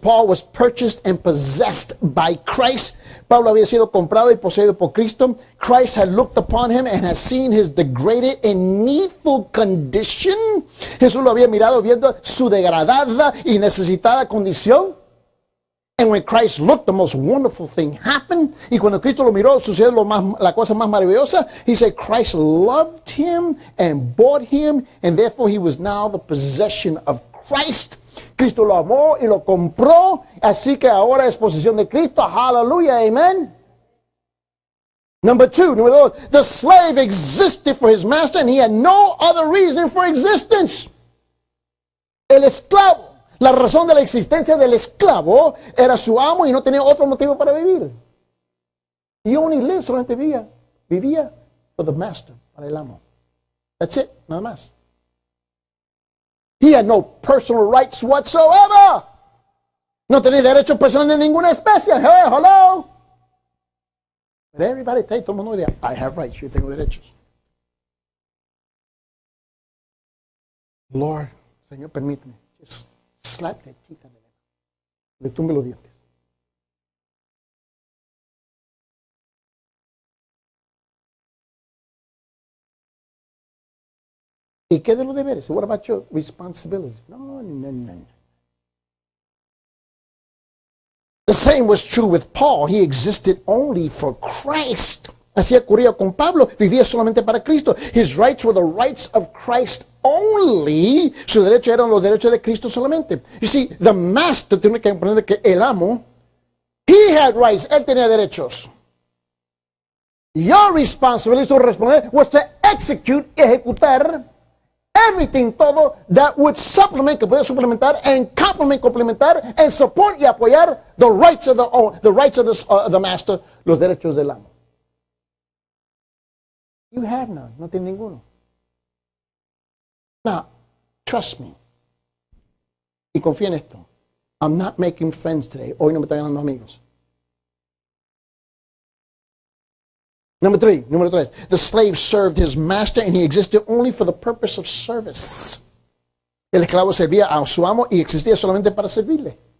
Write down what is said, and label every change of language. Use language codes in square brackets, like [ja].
[en] Paul was purchased and possessed by Christ. [es] Pablo había sido comprado y poseído por Cristo. [en] Christ had looked upon him and had seen his degraded and needful condition. [es] Jesús lo había mirado viendo su degradada y necesitada condición. [en] And when Christ looked, the most wonderful thing happened. [es] Y cuando Cristo lo miró, sucedió la cosa más maravillosa. [en] He said Christ loved him and bought him, and therefore he was now the possession of Christ. [es] Cristo lo amó y lo compró, así que ahora es posesión de Cristo. [en] Hallelujah, amen. [es] Número dos, [en] the slave existed for his master and he had no other reason for existence. [es] El esclavo, la razón de la existencia del esclavo era su amo y no tenía otro motivo para vivir. [en] He only lived, [es] solamente vivía [en] for the master, [es] para el amo. [en] That's it, [es] nada más. [en] He had no personal rights whatsoever. [es] No tenía derechos personales de ninguna especie. [en] Hey, hello. But everybody, [es] todo el mundo dice, [en] I have rights, [es] yo tengo derechos. [en] Lord, [es] Señor, permíteme. [en] Just slap that teeth on the [es] le tumbe los dientes. ¿Y qué de los deberes? [en] What about your responsibilities? No. The same was true with Paul. He existed only for Christ. [es] Así ocurría con Pablo. Vivía solamente para Cristo. [en] His rights were the rights of Christ only. [es] Sus derechos eran los derechos de Cristo solamente. [en] You see, the master, [es] tiene que comprender que el amo, [en] he had rights. [es] Él tenía derechos. [en] Your responsibility, [es] su responsabilidad, [en] was to execute, [es] ejecutar, [en] everything, [es] todo, [en] that would supplement, [es] que puede suplementar, [en] and complement, [es] complementar, [en] and support [es] y apoyar [en] the rights of the master, [es] los derechos del amo. [en] You have none, [es] no tiene ninguno. [en] Now, trust me, [es] y confía en esto, [en] I'm not making friends today, [es] hoy no me están ganando amigos. Número tres, [en] the slave served his master and he existed only for the purpose of service. [es] El esclavo servía a su amo y existía solamente para servirle.